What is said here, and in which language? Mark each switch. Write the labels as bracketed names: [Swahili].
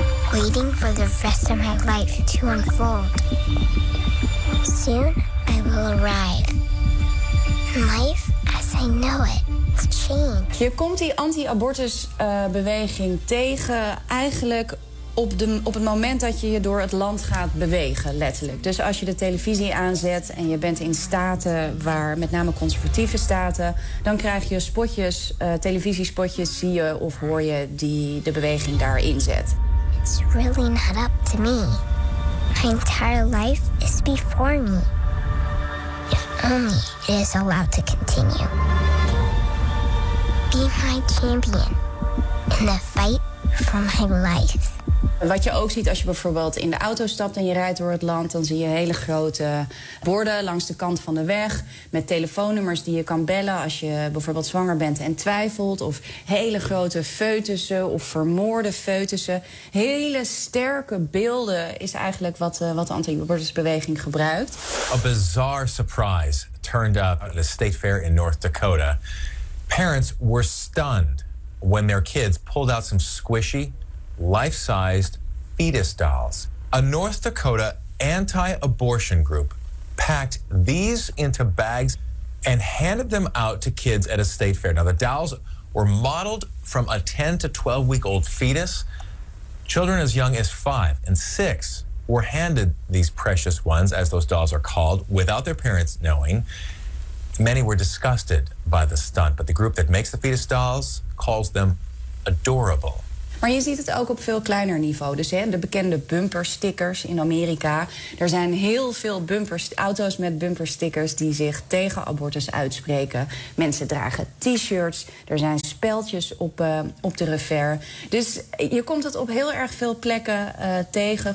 [English] Waiting for the rest of my life to unfold. Soon I will arrive. Life as I know it has changed. [Dutch] Je komt die anti-abortus beweging tegen eigenlijk op het moment dat je je door het land gaat bewegen, letterlijk. Dus als je de televisie aanzet en je bent in staten waar, met name conservatieve staten, dan krijg je spotjes, televisiespotjes, zie je of hoor je die de beweging daarin zet. [English] It's really not up to me. My entire life is before me. If only it is allowed to continue. Be my champion in the fight for my life. [Dutch] Wat je ook ziet als je bijvoorbeeld in de auto stapt en je rijdt door het land, dan zie je hele grote borden langs de kant van de weg met telefoonnummers die je kan bellen als je bijvoorbeeld zwanger bent en twijfelt. Of hele grote foetussen of vermoorde foetussen. Hele sterke beelden is eigenlijk wat de anti-abortusbeweging gebruikt. [English] A bizarre surprise turned up at a state fair in North Dakota. Parents were stunned when their kids pulled out some squishy life-sized fetus dolls. A North Dakota anti-abortion group packed these into bags and handed them out to kids at a state fair. Now, the dolls were modeled from a 10 to 12-week-old fetus. Children as young as 5 and 6 were handed these precious ones, as those dolls are called, without their parents knowing. Many were disgusted by the stunt, but the group that makes the fetus dolls calls them adorable. [Dutch] Maar je ziet het ook op veel kleiner niveau. Dus hè, de bekende bumperstickers in Amerika. Er zijn heel veel auto's met bumperstickers die zich tegen abortus uitspreken. Mensen dragen t-shirts. Er zijn speldjes op de refer. Dus je komt het op heel erg veel plekken tegen.